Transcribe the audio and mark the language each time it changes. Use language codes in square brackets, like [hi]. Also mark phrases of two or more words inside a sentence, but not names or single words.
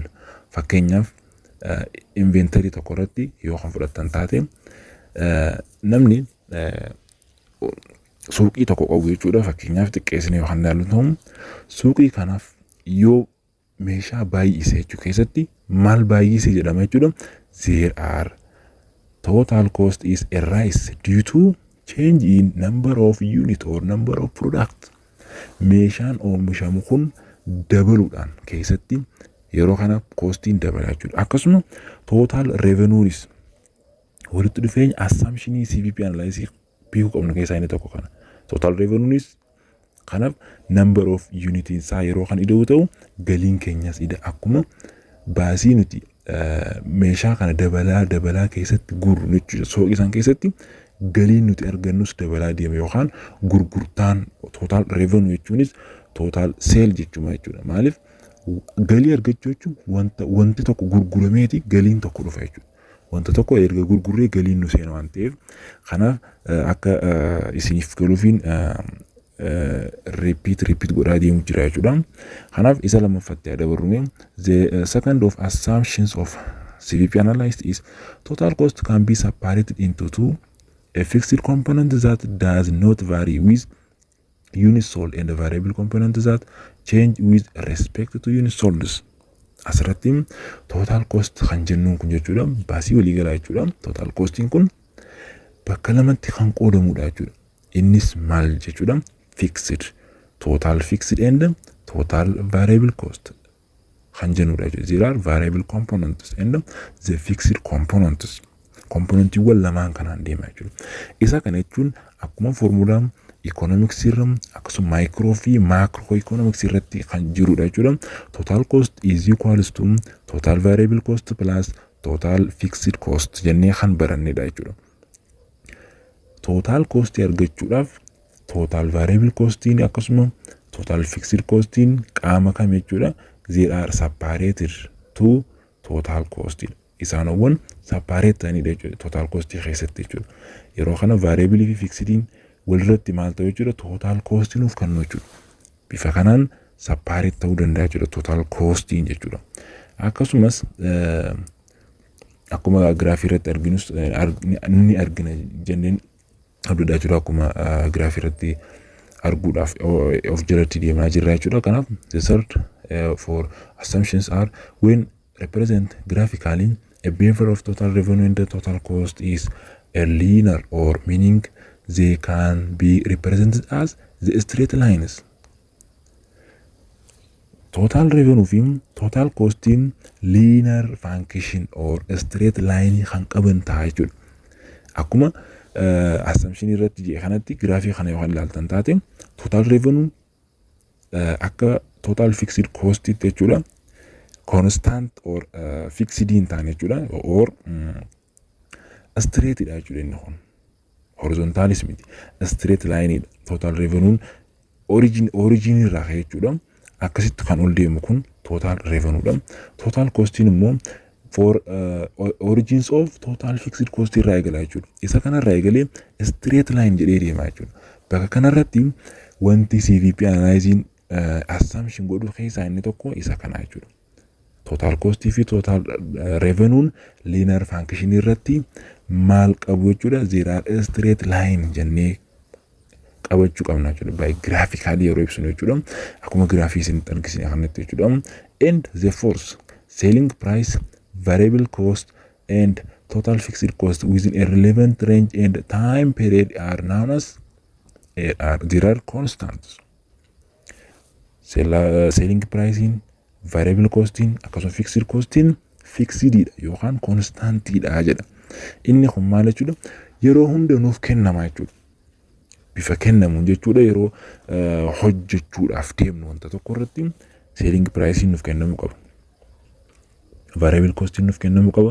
[om] Fakkeenyaaf inventory tokko irratti yoo kan fudhatan taate namni suuqii tokko qabu jechuudha. Fakkeenyaaf xiqqeessine yoo kan ilaallu ta'u suuqii kanaaf yoo meeshaa baay'isee jechuu keessatti maal baay'isee jedhama jechuudha. [en] There are total cost is a rise due to change in number of unit or number of product. [om] Meeshaan oomishamu kun dabaluudhaan keessatti yeroo kana costiin dabalaa jechuudha. Akkasuma [en] total revenues [om] walitti dhufeenya assumptionii [en] CVP analysis [om] beekuu qabnu keessaa inni tokko kana. [en] Total revenues [om] Kanaaf [en] number of units [om] isaa yeroo kan ida'u ta'u galiin keenyas ida akkuma baasii nuti meeshaa kana dabalaa keessatti gurru jechuudha. Sooqii isaan keessatti galiin nuti argannus dabalaa deema yookaan gurgurtaan [en] total revenue [om] jechuunis [en] total sale [om] jechuudha. Maaliif galii argachuu jechuun wanti tokko gurgurameeti galiin tokko dhufa jechuudha. Wanta tokko erga gurgurree galiin nu seena waan ta'eef kanaaf akka isiniif galuufiin repeat godhaa deemu jira jechuudha. Kanaaf isa lammaffatti dabarrume [en] the second of assumptions of CVP analysis is total cost can be separated into two: a fixed component that does not vary with units sold and a variable component that change with respect to units sold. [om] Asirratti [en] total cost [om] kan jennuun kun jechuudha baasii waliigalaa jechuudha. [en] Total costiin [om] kun bakka lamatti kan qoodamudha jechuudha. Innis maal jechuudha? [en] Fixed, total fixed and total variable cost [om] kan jennudha jechuudha. [en] There are variable components and the fixed components. [om] Komponentiiwwan lamaan kanaan deema jechuudha. Isa kana jechuun akkuma formuulaa economics irra akkasuma micro fi [en] macro economics [om] irratti kan jirudha jechuudha. [en] Total cost is equals to total variable cost plus total fixed cost [om] jennee kan barannedha jechuudha. [en] Total cost [om] argachuudhaaf [en] total variable costiin [om] akkasuma [en] total fixed costiin [om] qaama kam jechuudha. [en] They are separated to total cost. [om] Isaanowwan separate ta'anidha jechuudha [en] total cost [om] keessatti jechuudha. Yeroo kana variable fi fixediin walirratti maal ta'u jechuudha total costiin of kennu jechuudha. Bifa kanaan separate ta'uu danda'a jechuudha [en] total costiin [om] jechuudha. Akkasumas akkuma graafii irratti arginus ni argina jenneen abdudha jechuudha. Akkuma graafii irratti arguudhaaf of jalatti deemaa jirra jechuudha. [en] Kanaaf the third for assumptions are when represent graphically a behavior of total revenue and the total cost is a linear or meaning they can be represented as the straight lines. Total revenue [om] fi [en] total cost in linear function or straight line [om] kan qaban ta'a jechuudha. Akkuma assumption irratti jee kanatti graafii kana yoo ilaaltan taate [en] total revenue [om] akka [en] total fixed cost [om] jechuudha. [en] Constant or fixed in [om] taane jechuudha [en] or straight [om] dha jechuudha inni kun. Horizontalis miti [en] straight line total revenue origin [om] irraa jechuudha. Akkasitti kan ol deemu kun [en] total revenue [om] dha. Total cost immoo [en] for origins of total fixed cost [om] irraa eegala jechuudha. Isa kanarraa eegalee [en] straight line [om] jedhee deema jechuudha. Bakka kanarratti wanti [en] CVP analyzing assumption [om] godhu keessaa inni tokko isa kana jechuudha. [en] Total cost [om] fi [en] total revenue linear function [om] irratti maal qabu jechuudha. [en] There are straight line [om] jennee qabachuu qabna jechuudha. [en] By graphically [om] yeroo ibsinu jechuudha. Akkuma graafii isin argisine kanatti jechuudha. [en] And the fourth selling price, variable cost and total fixed cost within a relevant range and time period are known as there are constants. Selling pricing, variable costing akkasuma fixed costing [om] fixed dha yookaan constant dha jedha. Inni kun maal jechuudha? Yeroo hunda nuuf kennama jechuudha. Bifa kennamuun jechuudha yeroo hojjechuudhaaf deemnu wanta tokko irratti [en] selling pricing [om] nuuf kennamuu qaba. [en] Variable costing [om] nuuf kennamuu qaba.